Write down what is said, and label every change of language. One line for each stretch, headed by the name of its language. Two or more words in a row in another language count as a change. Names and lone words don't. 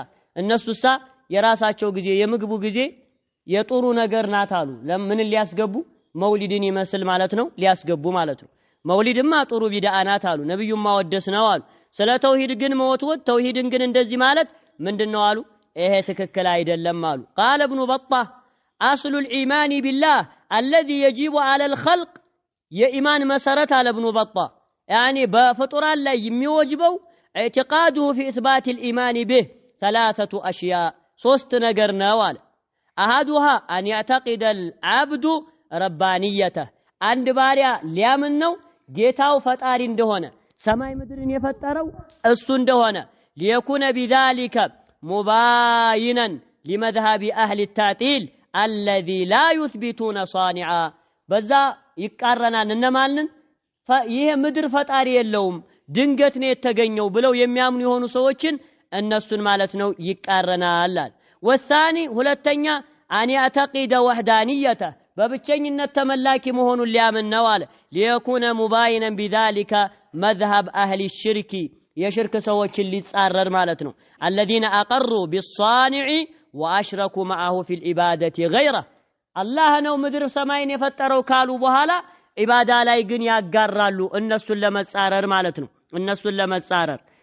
Amharic: እነሱሳ የራሳቸው ጊዜ የምግቡ ጊዜ የጥሩ ነገር ናት አሉ። ለምን ሊያስገቡ መውሊድን ይመስል ማለት ነው ሊያስገቡ ማለት ነው። መውሊድማ ጥሩ ቢድዓ ናት አሉ። ነብዩማ ወደስ ነው አሉ። ስለ ተውሂድ ግን መወትወት ተውሂድን ግን እንደዚህ ማለት ምንድነው አሉ። ይሄ ትክክል አይደለም
Arabic: አሉ። قال ابن بطة أصل الإيمان بالله الذي يجب على الخلق
Amharic: የኢማን መሰረት አለ ኢብኑ በጣህ ያኒ በፍጡራን ላይ የሚወጅበው
Arabic: اعتقاده في إثبات الإيمان به ثلاثة أشياء
Amharic: ሶስት ነገር ነው አለ።
Arabic: أحدها أن يعتقد العبد ربانيته
Amharic: አንድ ባሪያ ሊያምን ነው ጌታው ፈጣሪ እንደሆነ ሰማይ ምድርን የፈጠረው እሱ እንደሆነ
Arabic: ليكون بذلك مباينا لمذهب أهل التعطيل الذي لا يثبتون صانعا
Amharic: በዛ ይቃረናል እነማንን ይሄ ምድር ፈጣሪ የለውም ድንገት ነው የተገኘው ብለው የሚያምኑ የሆኑ ሰዎችን እነሱን ማለት ነው ይቃረናል። ወሳኒ ሁለተኛ
Arabic: أن يعتقد وحدانيته
Amharic: በብቸኝነት ተመላኪ መሆኑን ሊያምን ነው አለ።
Arabic: ليكون مباينا بذلك مذهب أهل الشرك
Amharic: የሽርክ ሰዎችን ሊጻረር ማለት ነው።
Arabic: الذين أقروا بالصانع وأشركوا معه في العبادة غير
Amharic: አላህ ነው ምድር ሰማይን የፈጠረው ካሉ በኋላ ኢባዳ ላይ ግን ያጋራሉ እነሱን ለመጻረር ማለት ነው። እነሱን ለመጻረር